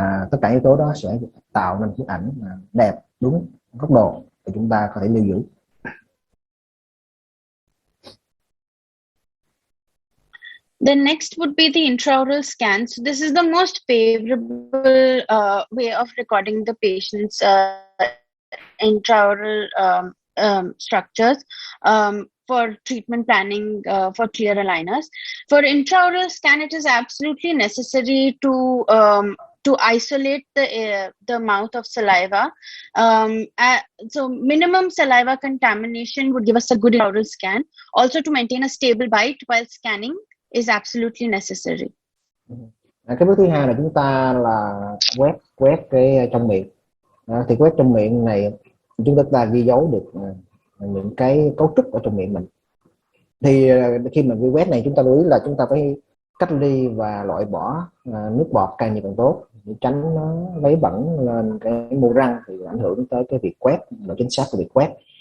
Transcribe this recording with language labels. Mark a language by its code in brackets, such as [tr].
[vi] Tất cả yếu tố đó sẽ tạo nên bức ảnh đẹp, đúng góc độ để chúng ta có thể lưu giữ. [en] The next would be the intraoral scan. So this is the most favorable way of recording the patient's intraoral structures for treatment planning for clear aligners. For intraoral scan, it is absolutely necessary to isolate the mouth of saliva. So minimum saliva contamination would give us a good intraoral scan. Also to maintain a stable bite while scanning is absolutely necessary. [vi] Cái bước thứ hai là chúng ta là quét cái trong miệng. Thì quét trong miệng này chúng ta ghi dấu được những cái cấu trúc ở trong miệng mình. Thì khi mà ghi quét này chúng ta lưu ý là chúng ta phải cách ly và loại bỏ nước bọt càng nhiều càng tốt, để tránh nó lấy bẩn lên cái mô răng thì ảnh hưởng tới cái việc quét, độ chính xác của việc quét.